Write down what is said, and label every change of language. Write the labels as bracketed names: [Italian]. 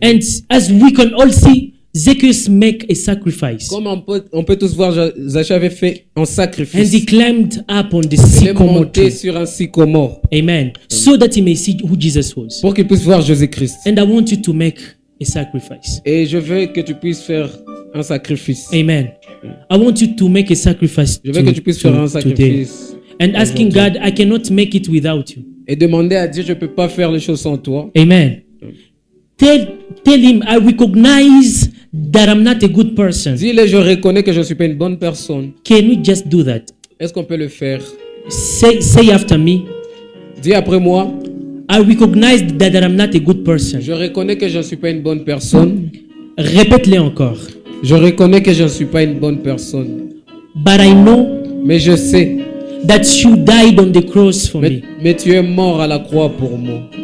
[English] And as we can all see, Zacchaeus make a sacrifice. [French] Comme on peut tous voir, Zaché avait fait un [English] And [French] sacrifice. [English] he climbed up on the [French] Il est [English] sycamore [French] monté [English] tree. [French] sur un sycomore Amen. [English] So that he may see who Jesus was. [French] pour qu'il puisse voir Jésus-Christ. [English] And I want you to make a sacrifice. [French] Et je veux que tu puisses faire un sacrifice. Amen. [English] I want you to make a sacrifice [French] Je veux que tu puisses faire un [English] today. [French] sacrifice. [English] And asking God, I cannot make it without you. [French] Et demander à Dieu, je ne peux pas faire les choses sans toi. Amen. [English] Tell him, I recognize that I'm not a good person. [French] Dis-le, je reconnais que je ne suis pas une bonne personne. [English] Can we just do that? [French] Est-ce qu'on peut le faire? [English] Say after me. [French] Dis après moi, [English] I recognize that I'm not a good person. [French] je reconnais que je ne suis pas une bonne personne. Répète-le encore. Je reconnais que je ne suis pas une bonne personne. [English] But I know [French] Mais je sais, [English] that you died on the cross for me. [French] mais tu es mort à la croix pour moi.